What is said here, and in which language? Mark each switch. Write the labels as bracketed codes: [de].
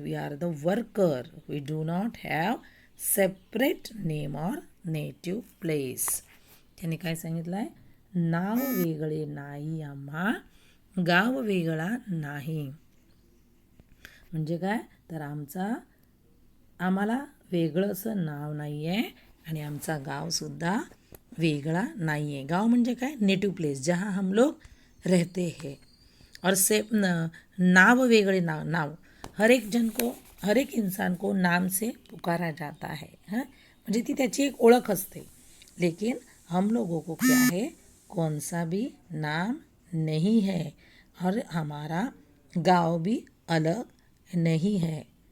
[en] We are the worker. We do not have separate name or native place. [mr] त्यांनी काय सांगितलं आहे? नाव वेगळे नाही आम्हा, गाव वेगळा नाही. म्हणजे काय? तर आम्हाला वेगळं असं नाव नाही आहे आणि आमचा गावसुद्धा वेगळा नाही आहे. गाव म्हणजे काय? [hi] नेटिव्ह प्लेस, जहाँ हम लोग रहते हैं. और [mr] नाव वेगळे नाव [hi] हर एक इंसान को नाम से पुकारा जाता है. [mr] म्हणजे ती त्याची एक ओळख असते. [hi] लेकिन हम लोगों को क्या है? कौन सा भी नाम नहीं है और हमारा गांव भी अलग नहीं है.